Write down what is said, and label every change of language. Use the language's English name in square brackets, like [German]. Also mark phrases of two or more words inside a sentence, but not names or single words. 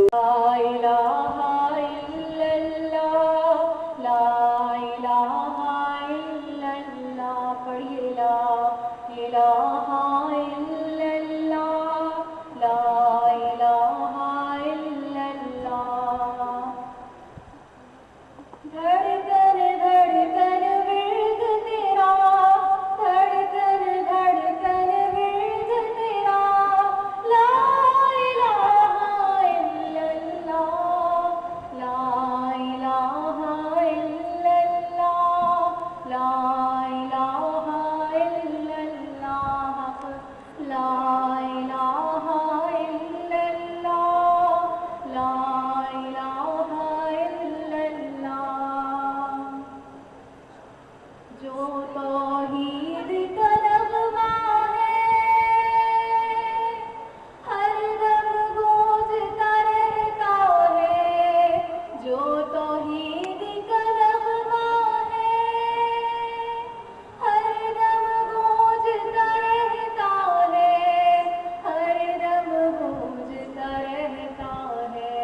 [Arabic] لا إله إلا الله لا إله إلا الله پڑھیے لا إله إلا الله لا إله إلا الله. [Urdu] دھڑکن دھڑکن ورد تیرا دھڑکن دھڑکن ورد [Arabic] تیرا لا إله إلا الله لا إله إلا الله لا إله إلا الله لا إله إلا الله لا إله إلا الله. [Urdu] جو توحید کا نغمہ ہے ہر دم گونجتا رہتا ہے. جو توحید کا نغمہ ہے ہر دم گونجتا رہتا ہے ہر دم گونجتا رہتا ہے.